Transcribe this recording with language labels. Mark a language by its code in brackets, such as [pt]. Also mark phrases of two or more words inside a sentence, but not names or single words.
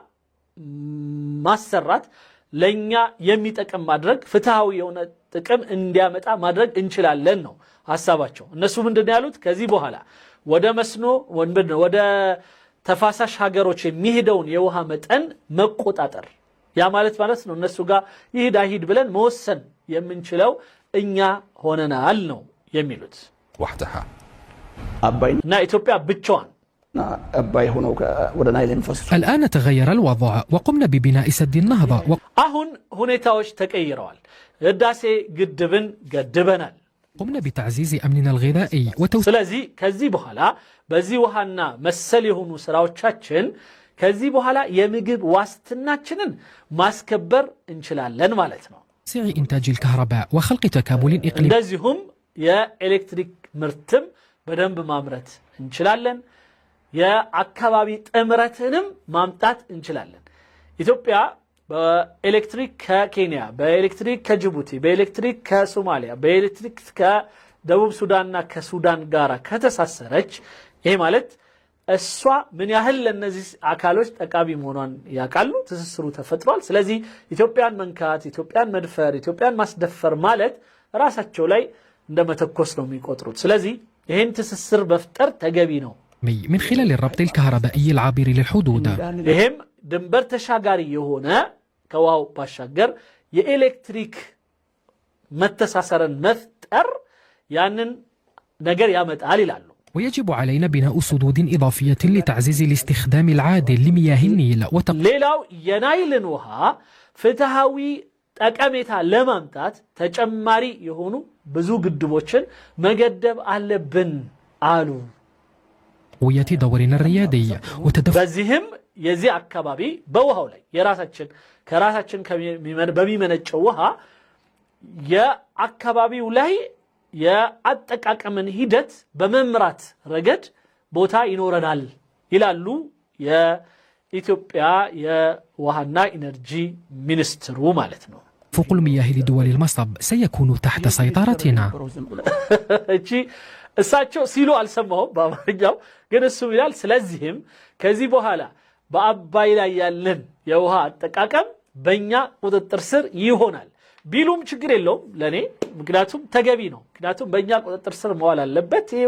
[am] ማሰራት ለኛ የሚጠቅም ማድረግ ፍትሃዊ የሆነ ጥቅም እንዲያመጣ ማድረግ እንችላለን ነው ሐሳባቸው እነሱ ምንድነው ያሉት ከዚህ በኋላ ወደ መስኖ ወደ ተፋሳሽ ሀገሮች የሚሄደውን የውሃ መጠን መቆጣጠር ያ ማለት ነው እነሱ ጋር ይሄድ ብለን መወሰን የምንችለው እኛ ሆነናል ነው የሚሉት [ar] وحدها [am] እና ኢትዮጵያ ብቻዋን አባይ ሆኖ ወደ ናይል እንፈስ [ar] الآن تغير الوضع وقمنا ببناء سد النهضة [am] አሁን ሁኔታዎች ተቀይረዋል ህዳሴ ግድብን ገድበናል [ar] قمنا بتعزيز أمننا الغذائي [am] ስለዚህ ከዚህ በኋላ በዚህ ውሃና መሰል የሆኑ ስራዎቻችን ከዚህ በኋላ የምግብ ዋስትናችንን ማስከበር እንችላለን ማለት ነው [ar] توسيع إنتاج الكهرباء وخلق تكامل إقليمي [am] እንደዚሁም የኤሌክትሪክ ምርትም በደንብ ማምረት እንችላለን የአካባቢ ጥምረትንም ማምጣት እንችላለን ኢትዮጵያ በኤሌክትሪክ ከኬንያ በኤሌክትሪክ ከጅቡቲ በኤሌክትሪክ ከሶማሊያ በኤሌክትሪክ ከደቡብ ሱዳንና ከሱዳን ጋር ከተሳሰረች ይሄ ማለት እሷ ምን ያህል ለነዚህ አካሎች ጠቃሚ መሆኗን ያቃሉ ትስስሩ ተፈጥሯል ስለዚህ ኢትዮጵያን መንካት ኢትዮጵያን መድፈር ኢትዮጵያን ማስደፈር ማለት ራሳቸው ላይ እንደመተኮስ ነው የሚቆጥሩት ስለዚህ ይሄን ትስስር በፍጠር ተገቢ ነው [ar] من خلال الربط الكهربائي العابر للحدود [am] ይሄም ድንበር ተሻጋሪ የሆነ ከዋው ባሻገር የኤሌክትሪክ መተሳሰረን መፍጠር ያንን ነገር ያመጣል ይላሉ [ar] ويجب علينا بناء سدود إضافية لتعزيز الاستخدام العادل لمياه النيل [am] ሌላው የናይልን ውሃ ፍትሃዊ ጠቀሜታ ለማምጣት ተጨማሪ የሆኑ ብዙ ግድቦችን መገደብ አለብን አሉ [ar] ويأتي دورنا الريادي [am] በዚህም የዚህ አካባቢ በውሃው ላይ ከራሳችን በሚመነጨው ውሃ የአካባቢው ላይ የአጠቃቀምን ሂደት በመምራት ረገድ ቦታ ይኖረናል ይላሉ የኢትዮጵያ የውሃና ኢነርጂ ሚኒስትሩ ማለት ነው። [ar] تدفق المياه لدول المصب سيكون تحت سيطرتنا. [am] እቺ እሳቸው ሲሉ አልሰማሁም በአማርኛው ግን እሱ ይላል ስለዚህም ከዚህ በኋላ በአባይ ላይ ያለን የውሃ አጠቃቀም በእኛ ቁጥጥር ስር ይሆናል ቢሉም ችግር የለውም ለኔ ምክንያቱም ተገቢ ነው ምክንያቱም በእኛ ቁጥጥር ስር መዋል አለበት ይሄ